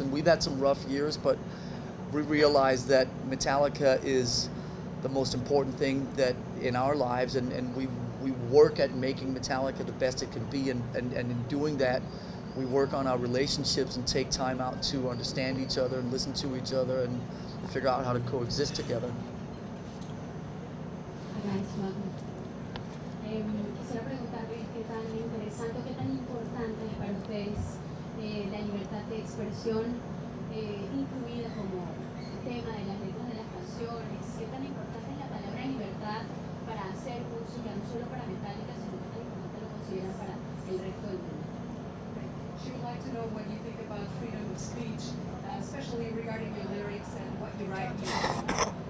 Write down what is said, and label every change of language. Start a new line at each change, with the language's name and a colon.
English: And we've had some rough years, but we realize that Metallica is the most important thing that in our lives, and we work at making Metallica the best it can be, and in doing that, we work on our relationships and take time out to understand each other and listen to each other and figure out how to coexist together.
Spanish: Quisiera preguntarles qué tan interesante, qué tan importante es para ustedes la libertad de expresión incluida como tema de las letras de las canciones, qué tan importante es la palabra libertad para hacer música, no solo para Metallica, sino qué tan importante lo consideran para el resto del mundo.
English: She would like to know what you think about freedom of speech, especially regarding your lyrics and what you write music.